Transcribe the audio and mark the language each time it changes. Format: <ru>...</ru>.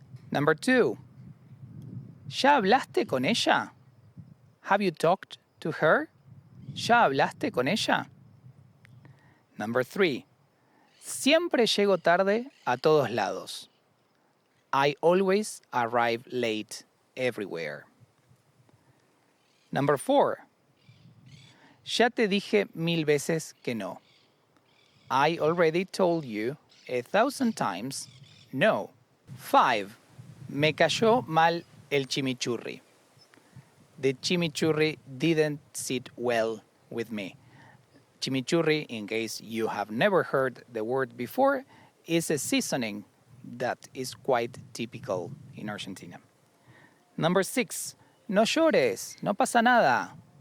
<es>Number 2, ¿ya hablaste con ella?</es> <en>Have you talked to her? ¿Ya hablaste con ella?</en> <es>Number 3, siempre llego tarde a todos lados.</es> <en>I always arrive late everywhere.</en> <es>Number 4, ya te dije 1000 veces que no.</es> <en>I already told you 1000 times no.</en> <es>5, me cayó mal el chimichurri.</es> <en>The chimichurri didn't sit well with me. Chimichurri, in case you have never heard the word before, is a seasoning that is quite typical in Argentina.</en> <es>Number 6, no llores, no pasa nada.</es>